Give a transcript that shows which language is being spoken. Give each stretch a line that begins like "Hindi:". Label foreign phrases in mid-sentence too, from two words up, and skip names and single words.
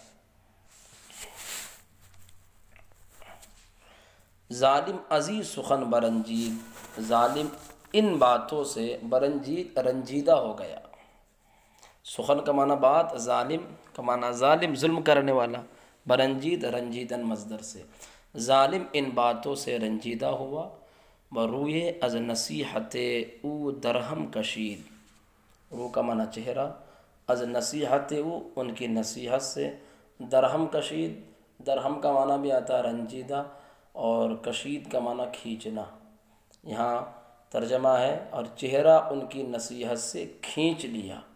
Persian: ظالم عزیز سخن برنجید،
Urdu: ظالم ان باتوں سے برنجید رنجیدہ ہو گیا۔ سخن کا معنی بات، ظالم کا معنی ظالم ظلم کرنے والا، برنجید رنجیدن مصدر سے، ظالم ان باتوں سے رنجیدہ ہوا،
Persian: بروئے از نصیحت او درہم کشید،
Urdu: رو کا معنی چہرہ،
Persian: از نصیحت او
Urdu: ان کی نصیحت سے،
Persian: درہم کشید،
Urdu: درہم کا معنی بھی آتا ہے رنجیدہ، اور کشید کا معنی کھینچنا، یہاں ترجمہ ہے، اور چہرہ ان کی نصیحت سے کھینچ لیا۔